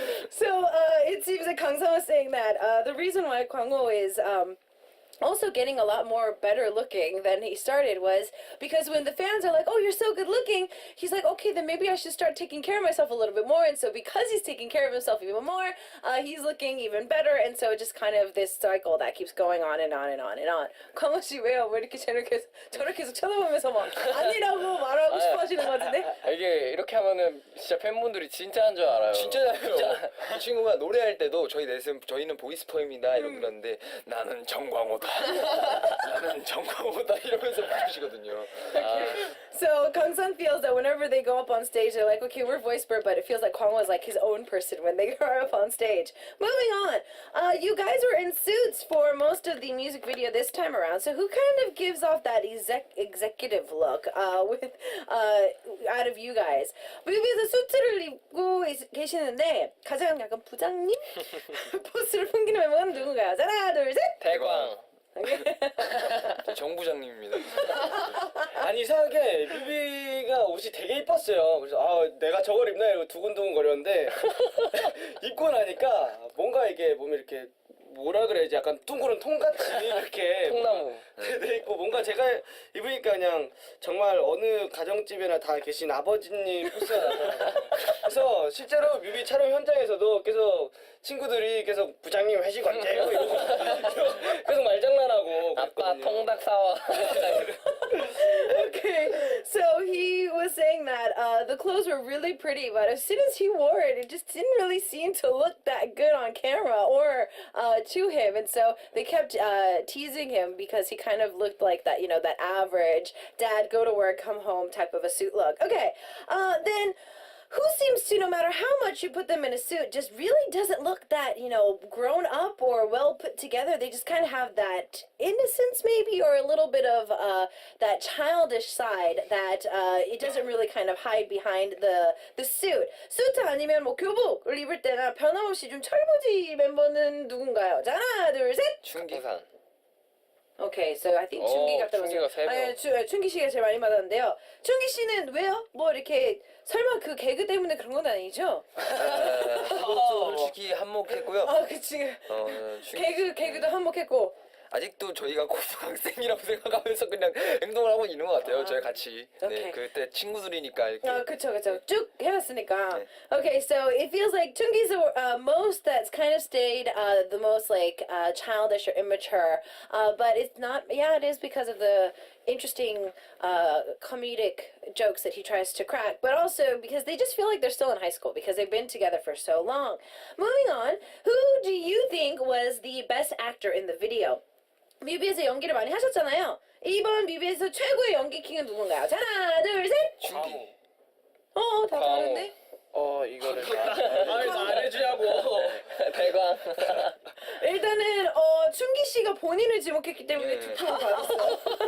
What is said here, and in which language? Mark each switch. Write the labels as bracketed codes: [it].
[en] So it seems that Kang-sang was saying that the reason why Kwang-ho is also getting a lot more better looking than he started was because when the fans are like, oh, you're so good looking, he's like, okay, then maybe I should start taking care of myself a little bit more. And so because he's taking care of himself even more, he's looking even better. And so just kind of this cycle that keeps going on and on and on and on. [ko] 광호 씨 왜요? 왜 이렇게 저를 계속 쳐다보면서 막 아니라고 말하고 싶어 하시는 것 같은데? 이게 이렇게 하면은 진짜 팬분들이 진짜인 줄 알아요. 진짜요. 이 친구가 노래할 때도 저희는 보이스퍼입니다 이러고 그러는데 나는 정광호다. 나는 정광호다 이러면서 부르시거든요. [en] So Kang-sang feels that whenever they go up on stage, they're like, okay, we're Voisper, but it feels like Kwang-ho is like his own person when they are up on stage. Moving on, you guys were in suits for most of the music video this time around. So who kind of gives off that executive look with out of you guys? [ko] 뮤비에서 수트를 입고 계시는데 가장 약간 부장님 포스를 풍기는 멤버는 누군가요? 하나, 둘, 셋. 대광. 정 부장님입니다. 아니 이상하게 뮤비가 옷이 되게 이뻤어요. 그래서 내가 저걸 입나 이러고 두근두근 거렸는데 입고 나니까 뭔가 이게 몸에 이렇게 뭐라 그래야지 약간 둥그런 통같이 이렇게 통나무 돼 있고 뭔가 제가 입으니까 그냥 정말 어느 가정집에나 다 계신 아버지님 포스가 나요. 그래서 실제로 뮤비 촬영 현장에서도 계속 친구들이 계속 부장님 회식 언제요? 이러고 계속 말장난하고 아빠 그랬거든요. 통닭 사와. [en] Okay, so he was saying that the clothes were really pretty, but as soon as he wore it, it just didn't really seem to look that good on camera or to him, and so they kept teasing him because he kind of looked like that, that average dad, go to work, come home type of a suit look. Okay, then who seems to, no matter how much you put them in a suit, just really doesn't look that, you know, grown up or well put together. They just kind of have that innocence maybe, or a little bit of that childish side that it doesn't really kind of hide behind the suit. [ko] 수트 아니면 뭐 교복을 입을 때나 변함없이 좀 철부지 멤버는 누군가요? 자, 하나, 둘, 셋! 충기상. [en] Okay, so I think 춘기가 [ko] 춘기가 세 명. 아니, 춘기 씨가 제일 많이 받았는데요. 춘기 씨는 왜요? 뭐 이렇게 설마 그 개그 때문에 그런 건 아니죠? 그것도 솔직히 한몫했고요. 아, 그치. 개그도 한몫했고. 아직도 저희가 고등학생이라고 생각하면서 그냥 행동을 하고 있는 것 같아요. 저희 같이. 오케이. 네, 그때 친구들이니까 이렇게. 그쵸. 쭉 해왔으니까. [en] Okay, so it feels like Chungi's the most that's kind of stayed the most like childish or immature. But it's not, yeah, it is because of the interesting comedic jokes that he tries to crack, but also because they just feel like they're still in high school because they've been together for so long. Moving on, who do you think was the best actor in the video? [ko] 뮤비에서 연기를 많이 하셨잖아요. 이번 뮤비에서 최고의 연기 킹은 누군가요? 자, 하나, 둘, 셋! 준비. 다 다른데? 이거를 안 해주냐고. 대광. 일단은 춘기 씨가 본인을 지목했기 때문에 두 표를 받았어요.